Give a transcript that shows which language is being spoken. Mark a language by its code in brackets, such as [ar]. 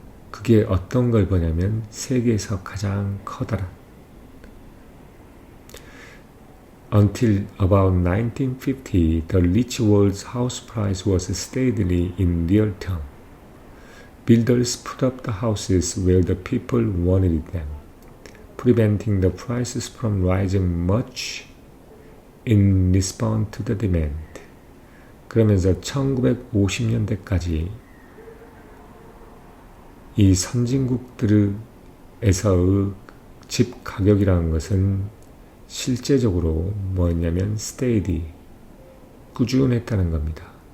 [ko] 그게 어떤 걸 보냐면 세계에서 가장 커다란. [en] Until about 1950, the rich world's house price was steadily in real term. Builders put up the houses where the people wanted them, preventing the prices from rising much in response to the demand. [ko] 그러면서 1950년대까지 이 선진국들에서의 집 가격이라는 것은 실제적으로 뭐였냐면 steady, 꾸준했다는 겁니다.